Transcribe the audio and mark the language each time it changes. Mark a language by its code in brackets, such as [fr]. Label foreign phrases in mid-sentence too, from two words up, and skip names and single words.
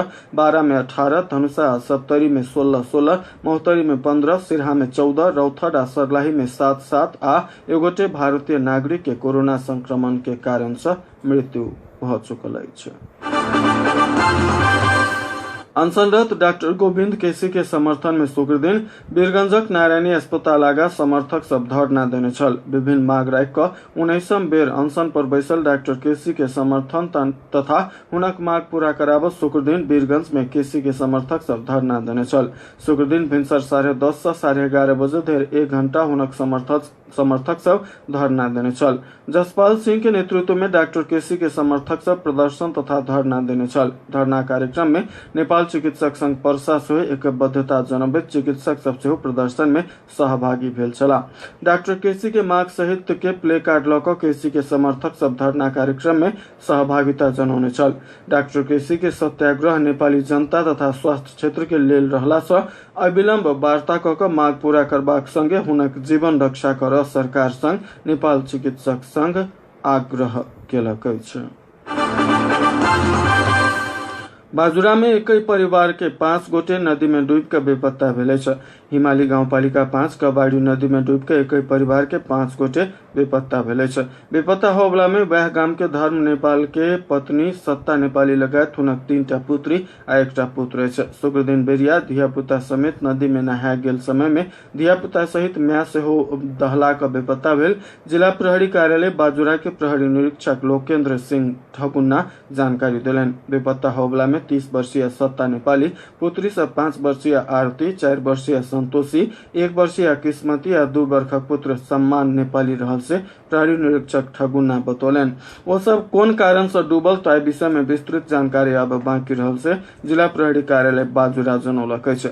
[mai] 12 में 18, धनुषा सप्तरी में 16, मोहतरी में 15, सिरहा में 14, रौथट आ सरलाही में 7 आ एगोटे भारतीय नागरिक के कोरोना संक्रमण के कारण से मृत्यु भ चुकल अछि। अनशनरत डॉक्टर गोविंद केसी के समर्थन में शुक्र दिन वीरगंजक नारायणी अस्पताल आगा समर्थक सब धरना देने छल। विभिन्न मांग राखि क 19वीं बेर अनशन पर बैसल डॉक्टर केसी के समर्थन तथा हुनक मांग पूरा कराबत शुक्र दिन वीरगंज में केसी के समर्थक सब धरना देने छल। शुक्र दिन भिनसर 10:30 से 11:30 बजे धरि 1 घंटा हुनक समर्थक सब धरना देने छल। जसपाल सिंह के नेतृत्व में डॉक्टर केसी के समर्थक सब प्रदर्शन तथा धरना देने छल। धरना कार्यक्रम में नेपाल चिकित्सक संघ परसा से एकबद्धता जनबैत चिकित्सक सब सेहो प्रदर्शन में सहभागी भेल छला। डॉक्टर केसी के मांग सहित के प्ले कार्ड ल क केसी के समर्थक सब धरना कार्यक्रम में सहभागिता जनौने छल। डॉक्टर केसी के सत्याग्रह नेपाली जनता तथा स्वास्थ्य क्षेत्र के लेल रहला से अविलंब वार्ता क क मांग पूरा करबाक संगे हुनक जीवन रक्षा कर सरकार संग नेपाल चिकित्सक संघ आग्रह केलक अछि। बाजुरा में एक ही परिवार के 5 गोटे नदी में डूब के बेपत्ता भेल अछि। हिमाली गांवपालिका 5 कबाड़ी नदी में डूब के एक ही परिवार के 5 गोटे बेपत्ता भेल अछि। बेपत्ता होबला में वह गाम के धर्म नेपाल के पत्नी सत्ता नेपाली लगायत हुनक 3टा पुत्री आ 1टा पुत्र अछि। शुक्र दिन बेरिया धिया पुता समेत नदी में नहाय गेल समय में धिया पुता सहित माय सेहो दहला क बेपत्ता भेल। जिला प्रहरी कार्यालय बाजुरा के प्रहरी निरीक्षक लोकेन्द्र सिंह ठकुन्ना जानकारी देलनि। बेपत्ता होबला में 30 वर्षीय सत्ता नेपाली, पुत्री से 5 वर्षीय आरती, 4 वर्षीय संतोषी, 1 वर्षीय किस्मती आ 2 वर्षक पुत्र सम्मान नेपाली रहल से प्रहरी निरीक्षक ठगुना बतौलन। वो सब कौन कारण से डूबल तो विषय में विस्तृत जानकारी अब बाकी रहल से जिला प्रहरी कार्यालय बाजुरा जनौलक अछि।